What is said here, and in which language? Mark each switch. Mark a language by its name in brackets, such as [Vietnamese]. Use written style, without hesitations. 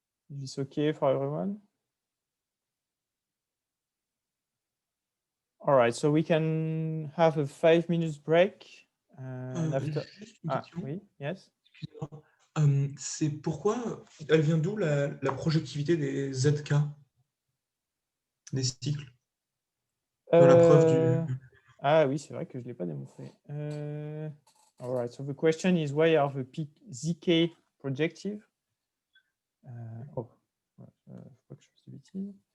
[English] Is this okay for everyone? All right, so we can have a 5 minutes break. After... [French] Juste une question. Oui, [English] yes. [French] C'est pourquoi, elle vient d'où la projectivité des ZK? des cycles. De la preuve du... Ah oui, c'est vrai que je ne l'ai pas démontré. [English] All right, so the question is, why are the zk projective? [French] Oh, faut pas que je fasse de bêtises.